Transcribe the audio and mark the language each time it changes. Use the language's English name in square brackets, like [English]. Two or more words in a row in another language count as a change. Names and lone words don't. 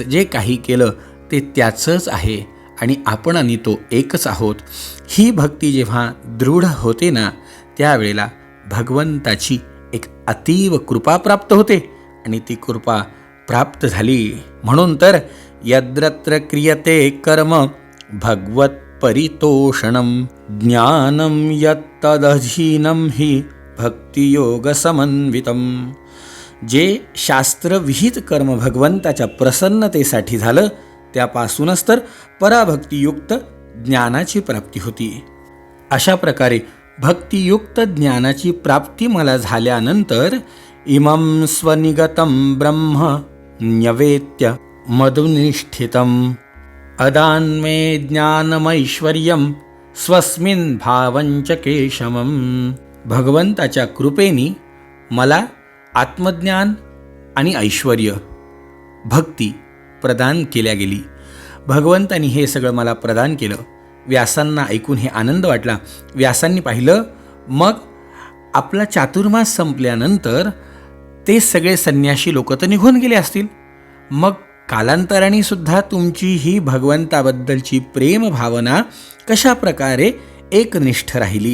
[Marathi] जे काही केलं ते त्याचंच आहे आणि आपण आणि तो एकच आहोत. ही भक्ती जेव्हा दृढ होते ना त्यावेळेला भगवंताची एक अतीव कृपा प्राप्त होते आणि ती कृपा प्राप्त झाली म्हणून तर [Sanskrit] यद्रत्र क्रियते कर्म भगवत परितोषणम ज्ञानम यत्तदधीनं हि भक्तियोग समन्वितम. [Marathi] जे शास्त्रविहित कर्म भगवंताच्या प्रसन्नतेसाठी झालं त्यापासूनच तर पराभक्तियुक्त ज्ञानाची प्राप्ती होती. अशा प्रकारे भक्तियुक्त ज्ञानाची प्राप्ती मला झाल्यानंतर [Sanskrit] इमं स्वनिगतं ब्रह्म न्यवेत्य मधुनिष्ठितम् अदान्मे ज्ञानमैश्वर्यं स्वस्मिन् भावंच केशमं. [Marathi] भगवंताच्या कृपेनी मला आत्मज्ञान आणि ऐश्वर्य भक्ती प्रदान केल्या गेली. भगवंतानी हे सगळं मला प्रदान केलं. व्यासांना ऐकून हे आनंद वाटला. व्यासांनी पाहिलं मग आपला चातुर्मास संपल्यानंतर ते सगळे संन्याशी लोक तर निघून गेले असतील, मग कालांतराने सुद्धा तुमची ही भगवंताबद्दलची प्रेम भावना कशा प्रकारे एकनिष्ठ राहिली.